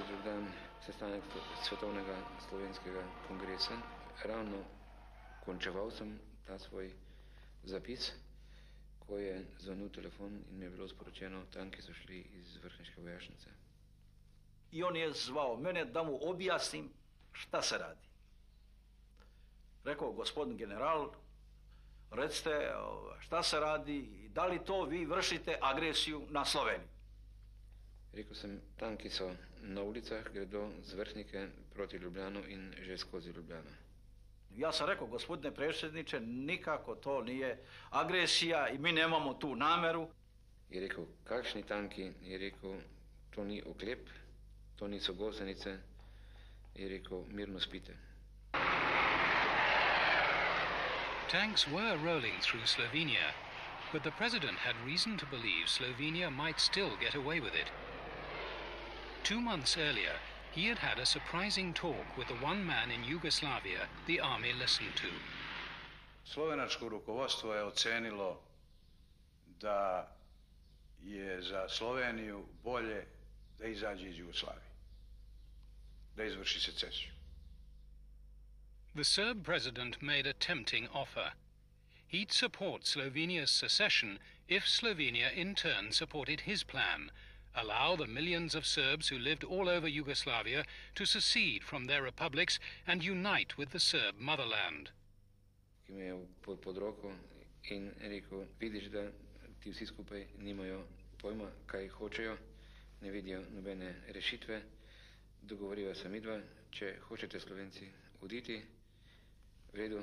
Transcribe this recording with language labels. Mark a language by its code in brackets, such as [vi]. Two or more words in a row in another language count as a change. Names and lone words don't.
[sl] drug dan sestanek Svetovnega slovenskega kongresa, ravno končeval sem ta svoj zapis, ko je zvonil telefon in mi je bilo sporočeno, tanki so šli iz vrhniške vojašnice. [sr] I on je zvao mene da mu objasnim šta se radi. Rekao, gospodin general, recite šta se radi i da li to vi vršite agresiju na Sloveniju? [sl] Rekel sem, tanki so na ulicah, gredo z vrhnike proti Ljubljanu in že skozi Ljubljano. [sr] Ja sam rekao, gospodine predsjedniče, nikako to nije agresija i mi nemamo tu nameru. [sl] Je rekel, kakšni tanki? Je rekel, to ni oklep, to niso gosenice. Je rekel, mirno spite. [en] Tanks were rolling through Slovenia, but the president had reason to believe Slovenia might still get away with it. 2 months earlier, he had had a surprising talk with the one man in Yugoslavia the army listened to. [sr] Slovenačko rukovodstvo je ocenilo da je za Sloveniju bolje da izađe iz Jugoslavije, da izvrši secesiju. [en] The Serb president made a tempting offer. He'd support Slovenia's secession if Slovenia in turn supported his plan, allow the millions of Serbs who lived all over Yugoslavia to secede from their republics and unite with the Serb motherland. [sl] Ki me je pod roko in rekel, vidiš, da ti vsi skupaj nimajo pojma, kaj hočejo, ne vidijo nobene rešitve, dogovoriva se midva, če hočete Slovenci oditi, v redu.